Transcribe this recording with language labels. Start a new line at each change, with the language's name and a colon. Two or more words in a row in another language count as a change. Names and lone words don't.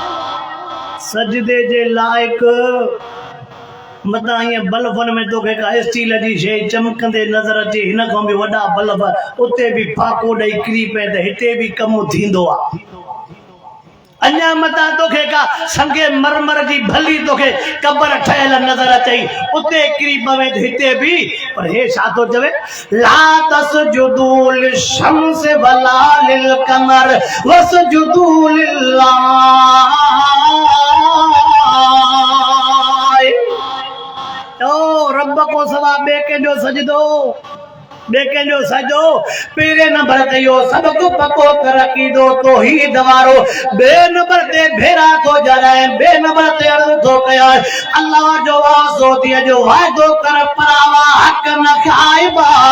Sindhi: सजदे जे लाइक मता ईअं बल्बनि में तोखे का स्टील जी शइ चमकंदे नज़र अचे हिन खां बि वॾा बल्ब उते बि फाको ॾेई किरी पए त हिते बि कमु थींदो आहे। अञा मता तोखे का संगे मरमर जी भली तोखे कबर ठहियल नज़र अचई उते किरी पवे त हिते बि पर हे छा थो चवे
Arabic: لا تسجدوا للشمس ولا للقمر واسجدوا لله.
Sindhi: ओ रब को सवा बे कंहिंजो सजदो बे कंहिंजो सजो पहिरें नंबर ते इहो सबक पको कर अक़ीदो तौहीद वारो। बे नंबर ते भेरा थो जराए बे नंबर ते अर्ज़ थो कयां अल्लाह जो वास्तो दिए जो वाइदो कर परावा हक न खाइबा।